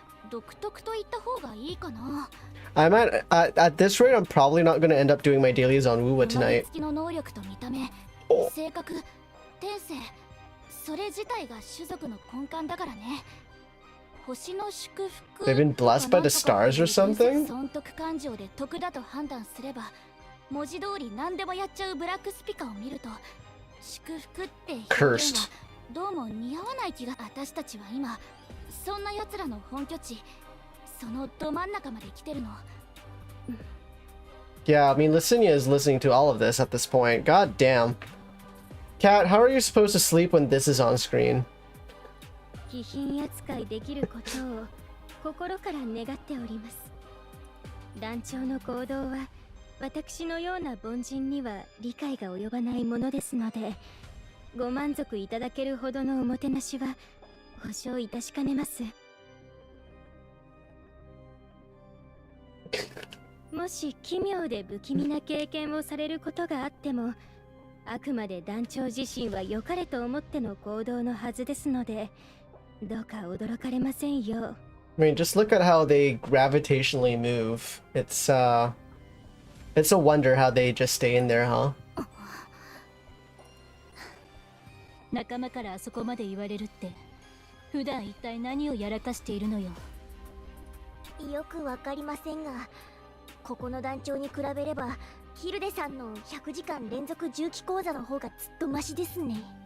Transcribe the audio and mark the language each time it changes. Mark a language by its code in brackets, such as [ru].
[ja] 独特と言った方がいいかな。 [en] I'm at this rate, I'm probably not gonna end up doing my dailies on Wuwa [ja] 生まれ [en] tonight. [ja] つきの能力と見た目、お性格、天性、それ自体が種族の根幹だからね。星の祝福 [en] They've been blessed by the stars or something? [ja] 損得感情で得だと判断すれば、文字通り何でもやっちゃうブラックスピカを見ると、祝福って表現はどうも似合わない気が。私たちは今そんな奴らの本拠地、そのど真ん中まで来てるの。 [en] Yeah, I mean, Licinia is listening to all of this at this point. God damn. Kat, how are you supposed to sleep when this is on screen? [ja] 貴賓扱いできることを心から願っております。団長の行動は私のような凡人には理解が及ばないものですので、ご満足いただけるほどのおもてなしは保証いたしかねます。もし奇妙で不気味な経験をされることがあっても、あくまで団長自身は良かれと思っての行動のはずですので、どうか驚かれませんよ。 [en] I mean, just look at how they gravitationally move. It's a wonder how they just stay in there, huh? [ja] 仲間からあそこまで言われるって、普段一体何をやらかしているのよ。よくわかりませんが、ここの団長に比べればヒルデさんの100時間連続重機講座の方がずっとマシですね。